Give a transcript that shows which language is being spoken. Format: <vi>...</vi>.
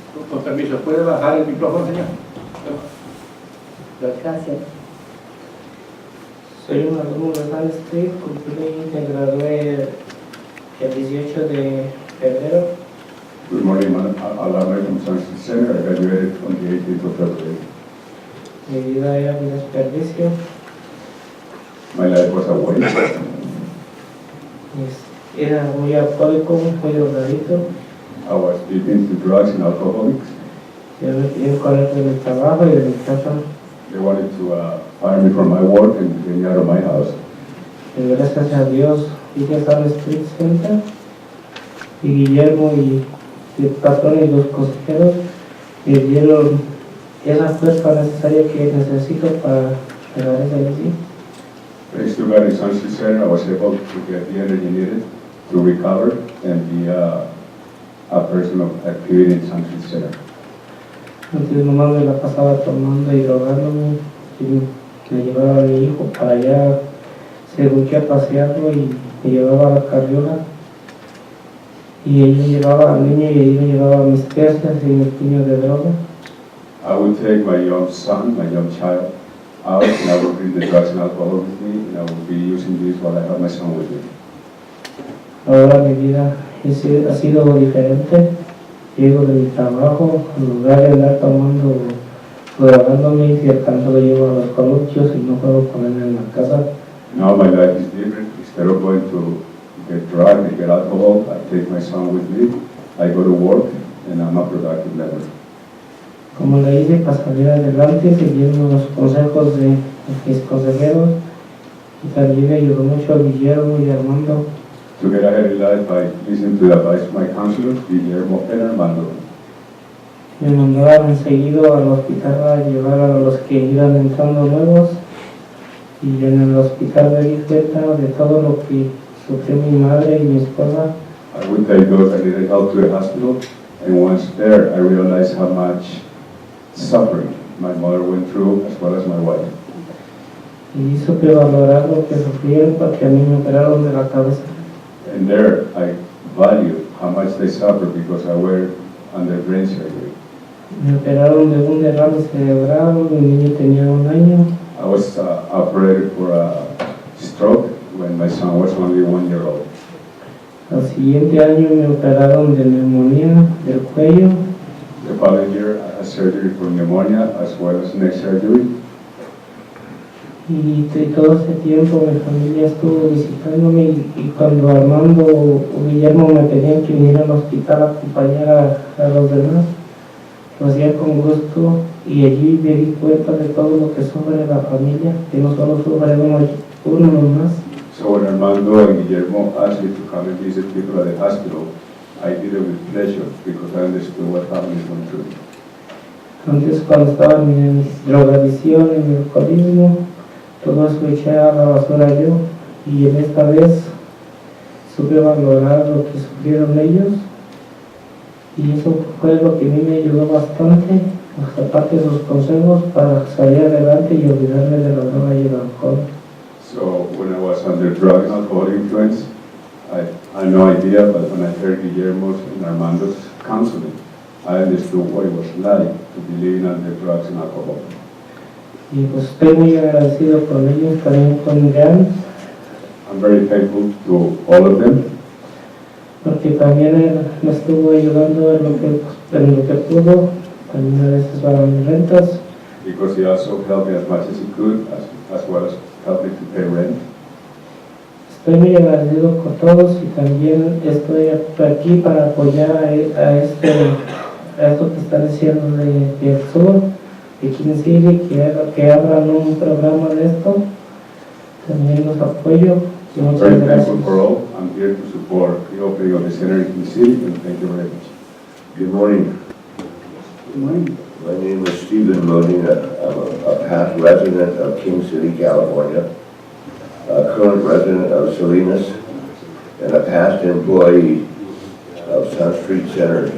<es>Con permiso, ¿puede bajar el micrófono, señor? Gracias. Soy un alumno de Sun Street, me gradué el 18 de febrero.</es> <en>Good morning, alumni from Sun Street Center. I graduated on the 18th of February.</en> <es>Mi vida era un desperdicio.</es> <en>My life was a waste.</en> <es>Era muy alcohólico, muy drogadito.</es> <en>I was deep into drugs and alcoholics.</en> <es>Yo me quería correr de mi trabajo y de mi casa.</es> <en>They wanted to fire me from my work and get me out of my house.</en> <es>Y gracias a Dios, vine a Sun Street Center. Y Guillermo y el patrón y los consejeros me dieron esa fuerza necesaria que necesito para llegar a ese sí.</es> <en>Thanks to God in Sun Street Center, I was able to get the energy needed to recover and be a person of activity in Sun Street Center.</en> <es>Antes nomás me la pasaba tomando y drogándome, y me llevaba a mi hijo para allá, según que a pasearlo, y me llevaba a la carriola. Y ahí me llevaba al niño y ahí me llevaba mis pesas y mis puños de droga.</es> <en>I would take my young son, my young child, out, and I would bring the drugs and alcohol with me, and I would be using this while I have my son with me.</en> <es>Ahora mi vida ha sido diferente. Llego de mi trabajo, en lugar de andar tomando, drogándome, y si alcanzo lo llevo a los coluchios y no puedo ponerme en la casa.</es> <en>Now my life is different. Instead of going to get drugs and get alcohol, I take my son with me, I go to work, and I'm a productive member.</en> <es>Como le hice para salir adelante, siguiendo los consejos de mis consejeros, y también me ayudó mucho a Guillermo y Armando.</es> <en>To get ahead in life, I listen to the advice of my counselors, Guillermo and Armando.</en> <es>Me mandaban seguido al hospital a llevar a los que iban entrando nuevos, y en el hospital me di cuenta de todo lo que sufrió mi madre y mi esposa.</es> <en>I would take those that needed help to the hospital, and once there, I realized how much suffering my mother went through, as well as my wife.</en> <es>Y supe valorar lo que sufrieron porque a mí me operaron de la cabeza.</es> <en>And there, I value how much they suffered because I were under brain surgery.</en> <es>Me operaron de un derrame cerebral, mi niño tenía 1 año.</es> <en>I was operated for a stroke when my son was only 1 year old.</en> <es>Al siguiente año me operaron de neumonía del cuello.</es> <en>The following year, I had surgery for pneumonia as well as neck surgery.</en> <es>Y todo ese tiempo mi familia estuvo visitándome, y cuando Armando o Guillermo me pedían que viniera al hospital a acompañar a los demás, lo hacía con gusto, y allí me di cuenta de todo lo que sufre la familia, que no solo sufre uno nomás.</es> <en>So when Armando and Guillermo asked me to come and visit people at the hospital, I did it with pleasure because I understood what families went through.</en> <es>Antes, cuando estaba en mi drogadicción, en mi alcoholismo, todo eso eché a la basura yo, y en esta vez supe valorar lo que sufrieron ellos, y eso fue lo que a mí me ayudó bastante, aparte de sus consejos, para salir adelante y olvidarme de la droga y el alcohol.</es> <en>So when I was under drug and alcohol influence, I had no idea, but when I heard Guillermo's and Armando's counseling, I understood what it was like to be living under drugs and alcohol.</en> <es>Y pues estoy muy agradecido con ellos, también con Jan,</es> <en>I'm very thankful to all of them</en> <es>porque también él me estuvo ayudando en lo que pudo, también a veces para mis rentas.</es> <en>because he also helped me as much as he could, as well as helped me to pay rent.</en> <es>Estoy muy agradecido con todos, y también estoy aquí para apoyar a esto que está diciendo del sur, de King City, que abran un programa de esto. También los apoyo. Y</es> <en>I'm</en> <es>muchas</es> <en>very</en> <es>gracias.</es> <en>thankful for all. I'm here to support the opening of the center in the city, and thank you very much. Good morning. Good morning. My name is Stephen Modena. I'm a past resident of King City, California, a current resident of Salinas, and a past employee of Sun Street Center.</en>